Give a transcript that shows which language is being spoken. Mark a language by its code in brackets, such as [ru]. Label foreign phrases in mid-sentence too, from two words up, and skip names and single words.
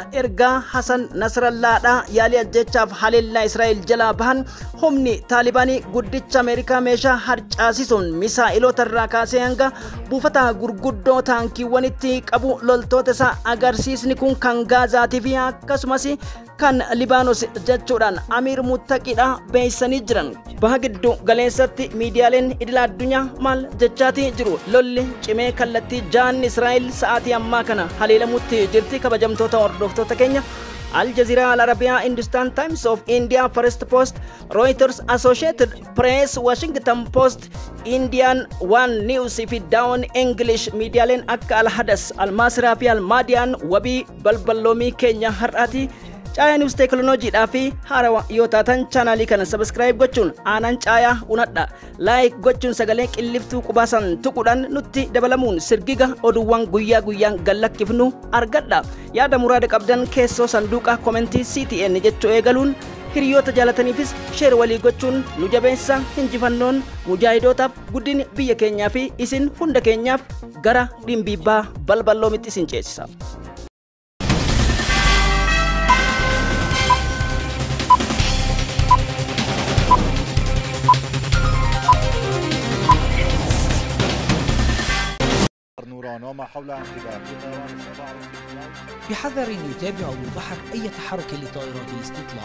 [om] Ergaa Hasan Nasrallaadha yaalii ajjeechaaf haleellaa Israa'el jalaa bahan humni Taalibaanii guddicha Ameerikaa meeshaa harcaasisuun misaa'ilota irraa kaasee hanga buufata gurguddoo kiiwwanitti qabu loltoota isaa agarsiisni kun kan Gaazaatii fi akkasumas kan Libaanos jechuudhaan Amiir Muttaqiidha beeksisanii jiran. Baha gidduu galeessatti miidiyaaleen idila addunyaa maal jechaatii jiru. Lolli cimee kallattii jaan Israa'el sa'aatii ammaa kana haleelamutti jirti. Kabajamtoota hordoftoota keenya Al Jazeera, Al Arabiya, Hindustan Times of India, First Post, Reuters, Associated Press, Washington Post, Indian One News fi Down English miidiyaaleen akka Al Hadas, Al Masraa fi Al Maadiyaan wabii balballoomii keenya har'aati. Caaya News Teknooloojiidhaa fi haarawaa yoo taatan chaanaalii kana subscribe gochuun aanan caayaa unadha. Like gochuun sagalee qilliftuu qubaasan tuquudhaan nutti dabalamuun sirgiga oduuwwan guyyaa guyyaan gallakkifnu argadha. Yaada muraada qabdan keessoo sanduuqa komentii CTN jechuu eegaluun hiriyoota jaalataniifis sheer walii gochuun nu jabeessa. Injifannoon mujaahidootaaf guddin biyya keenyaa fi isin hunda keenyaaf gara dhimbiibbaa balballoomitti isin ceesisa. [ar] وما حولها انقلاب بحذر يتابع البحر أي تحرك لطائرات الاستطلاع.